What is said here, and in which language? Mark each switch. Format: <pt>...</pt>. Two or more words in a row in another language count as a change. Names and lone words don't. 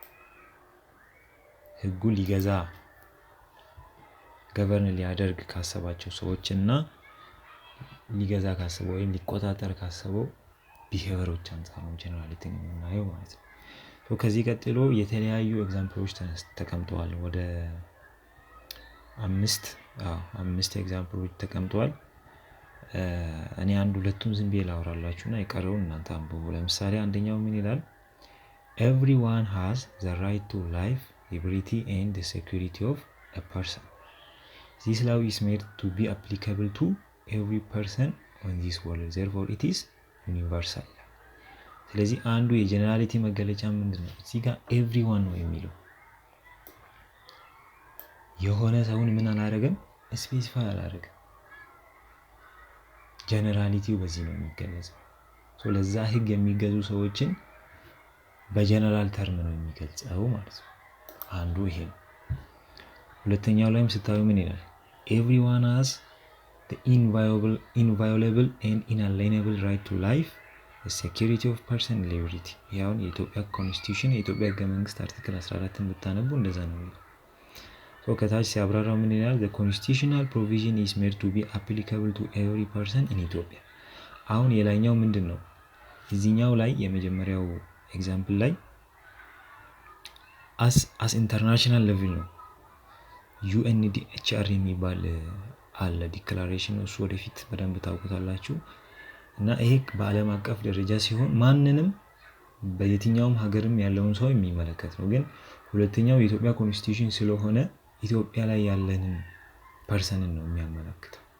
<am>ህጉ ሊገዛ ገቨርን ሊያደርግ ካሰባቸው ሰዎችና ሊገዛ ካሰበው ወይም ሊቆጣጠር ካሰበው ቢሄቪየሮች አንፃር ነው ጀነራሊቲን የምናየው ማለት ነው። ከዚህ ቀጥሎ የተለያዩ ኤግዛምፕሎች ተቀምጠዋል። ወደ አምስት ኤግዛምፕሎች ተቀምጠዋል። እኔ ሁለቱን ዝም ብዬ ላወራላችሁና የቀረውን እናንተ አንብቡ። ለምሳሌ አንደኛው ምን ይላል?</am> <en>Everyone has the right to life, liberty and the security of a person. This law is made to be applicable to every person on this world. Therefore it is universal.</en> <am>ስለዚህ አንዱ የጀነራሊቲ መገለጫ ምንድነው? እዚህ ጋር ኤቭሪዋን ነው የሚለው። የሆነ ሰውን ምን አላደረገም? ስፔሲፋይ አላደረገም። ጀነራሊቲው በዚህ ነው የሚገለጸው። ለዛ ህግ የሚገዙ ሰዎችን በጀነራል ተርም ነው የሚገልጸው ማለት ነው። አንዱ ይሄ ነው። ሁለተኛው ላይም ስታዩ ምን ይላል?</am> <en>Everyone has the inviolable and inalienable right to life, the security of person, liberty.</en> <am>ያው የኢትዮጵያ ኮንስቲቲዩሽን የኢትዮጵያ ህገ መንግስት አርቲክል 14ን ብታነቡ እንደዛ ነው የሚለው። ከታች ሲያብራራው ምን ይላል?</am> <en>The constitutional provision is made to be applicable to every person in Ethiopia.</en> <am>አሁን የላይኛው ምንድነው? እዚህኛው ላይ የመጀመሪያው ኤግዛምፕል ላይ</am> <en>as international level</en> <am>ነው። UNHCR የሚባል አለ ዲክላሬሽን፣ እሱ ወደፊት በደንብ ታውቁታላችሁ። እና ይሄ በዓለም አቀፍ ደረጃ ሲሆን ማንንም በየትኛውም ሀገርም ያለውን ሰው የሚመለከት ነው። ግን ሁለተኛው የኢትዮጵያ ኮንስቲቲዩሽን ስለሆነ ኢትዮጵያ ላይ ያለንን ፐርሰንን ነው የሚያመለክተው።</am>